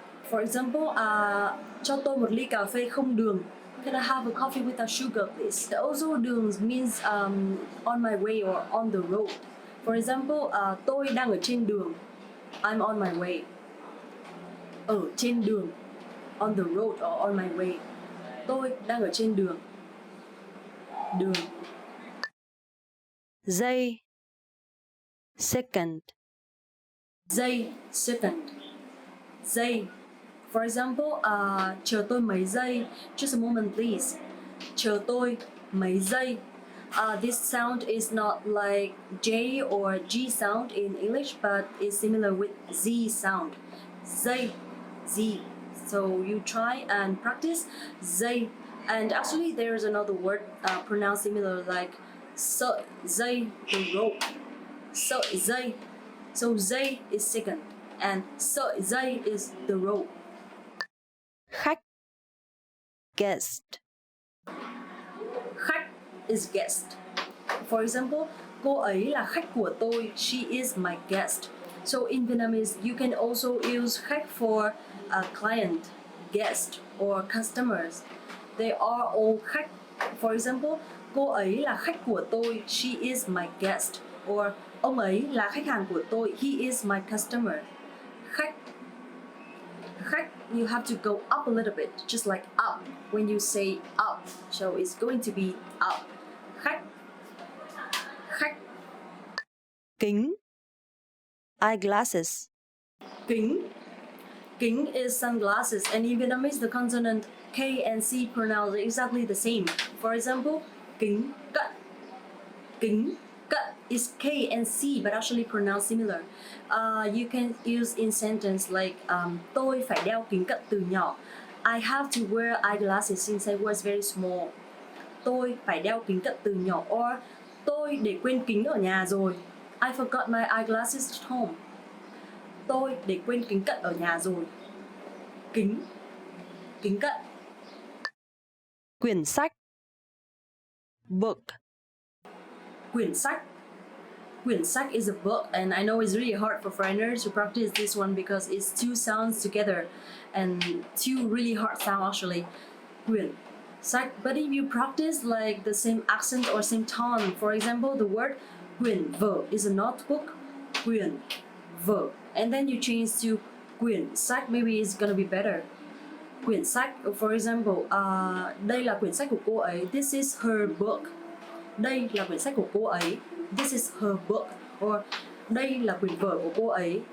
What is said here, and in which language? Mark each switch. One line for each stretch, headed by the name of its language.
Vietnamese: For example, cho tôi một ly cà phê không đường.
English: Can I have a coffee without sugar, please? Also, đường means on my way or on the road.
Vietnamese: For example, tôi đang ở trên đường.
English: I'm on my way.
Vietnamese: Ở trên đường.
English: On the road or on my way.
Vietnamese: Tôi đang ở trên đường.
English: Đường.
Vietnamese: Giây. Second. Giây, second. Giây. For example, chờ tôi mấy giây.
English: Just a moment, please.
Vietnamese: Chờ tôi mấy giây.
English: This sound is not like J or G sound in English, but it's similar with Z sound. Giây, Z. So you try and practice giây. And actually, there's another word pronounced similar like sợi dây, the rope. Sợi dây. So giây is second, and sợi dây is the rope.
Vietnamese: Khách. Guest.
English: Khách is guest.
Vietnamese: For example, cô ấy là khách của tôi.
English: She is my guest. So in Vietnamese, you can also use khách for a client, guest, or customers. They are all khách.
Vietnamese: For example, cô ấy là khách của tôi.
English: She is my guest.
Vietnamese: Or ông ấy là khách hàng của tôi.
English: He is my customer. Khách. Khách, you have to go up a little bit, just like up when you say up. So it's going to be up. Khách. Khách.
Vietnamese: Kính. Eyeglasses. Kính.
English: Kính is sunglasses, and in Vietnamese the consonant K and C pronounce exactly the same. For example, kính cận. Kính cận is K and C but actually pronounced similar. You can use in sentence like
Vietnamese: tôi phải đeo kính cận từ nhỏ.
English: I have to wear eyeglasses since I was very small.
Vietnamese: Tôi phải đeo kính cận từ nhỏ. Or tôi để quên kính ở nhà rồi.
English: I forgot my eyeglasses at home.
Vietnamese: Tôi để quên kính cận ở nhà rồi. Kính. Kính cận. Quyển sách. Book. Quyển sách.
English: Quyển sách is a book, and I know it's really hard for foreigners to practice this one because it's two sounds together and two really hard sounds actually. Quyển sách. But if you practice like the same accent or same tone, for example, the word quyển vở is a notebook.
Vietnamese: Quyển vở.
English: And then you change to quyển sách, maybe it's gonna be better.
Vietnamese: Quyển sách, for example, đây là quyển sách của cô ấy.
English: This is her book.
Vietnamese: Đây là quyển sách của cô ấy. This is her book. Or đây là quyển vở của cô ấy.